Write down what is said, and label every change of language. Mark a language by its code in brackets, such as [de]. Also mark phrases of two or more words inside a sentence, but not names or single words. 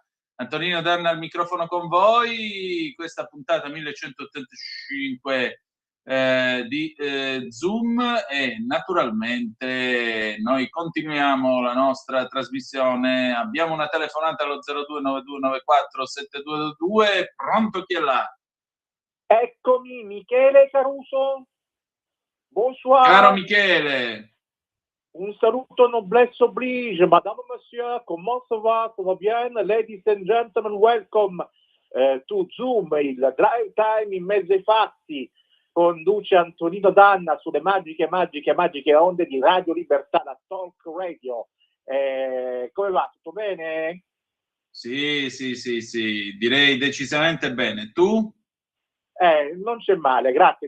[it] Antonino Danna al microfono con voi, questa puntata 1185 di Zoom e naturalmente noi continuiamo la nostra trasmissione. Abbiamo una telefonata allo 0292947222. Pronto, chi è là? Eccomi, Michele Caruso. [fr] Bonsoir. [it] Caro Michele. Un saluto [fr] noblesse oblige, madame, monsieur, comment ça va? Tout va bien? [en] Ladies and gentlemen, welcome to Zoom, [it] il drive time in mezzo ai fatti. Conduce Antonino Danna sulle magiche onde di Radio Libertà, la Talk Radio. Come va? Tutto bene? Sì, direi decisamente bene. Tu? Non c'è male, grazie.